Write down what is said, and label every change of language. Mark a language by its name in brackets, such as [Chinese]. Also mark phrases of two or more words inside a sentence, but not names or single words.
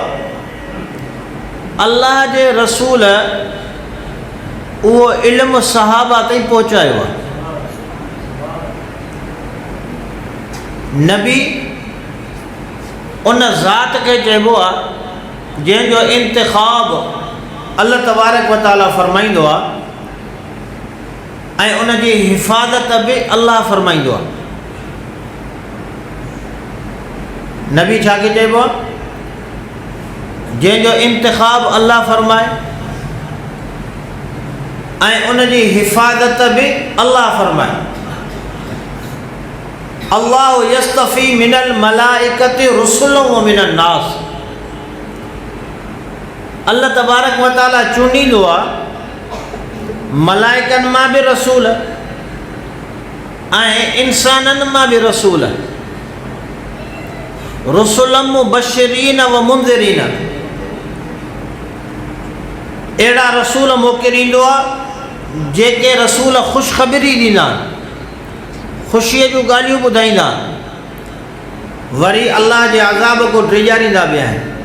[Sindhi] अल्लाह जे रसूल उहो इल्मु सहाबा ताईं पहुचायो आहे। नबी उन ज़ात खे चइबो आहे जंहिंजो इंतिख़ाब अल्लाह तबारक व तआला फ़रमाईंदो आहे ऐं उन जी हिफ़ाज़त बि अल्लाह फ़रमाईंदो आहे। नबी छा खे चइबो आहे? जंहिंजो इंतिख़ाब अल्लाह फ़रमाए ऐं उन जी हिफ़ाज़त बि अल्लाह फ़रमाए। [Arabic] الله يصطفي من الملائكة رسلا ومن الناس. [Sindhi] अल्लाह तबारक व तआला चूंडींदो आहे मलाइकनि मां बि रसूल ऐं इंसाननि मां बि रसूल। [Arabic] رسلا مبشرين ومنذرين. [Sindhi] अहिड़ा रसूल मोकिलींदो आहे जेके रसूल ख़ुशख़बरी ॾींदा आहिनि, ख़ुशीअ जूं ॻाल्हियूं ॿुधाईंदा, वरी अल्लाह जे अज़ाब को ड्रिजारींदा बि आहिनि।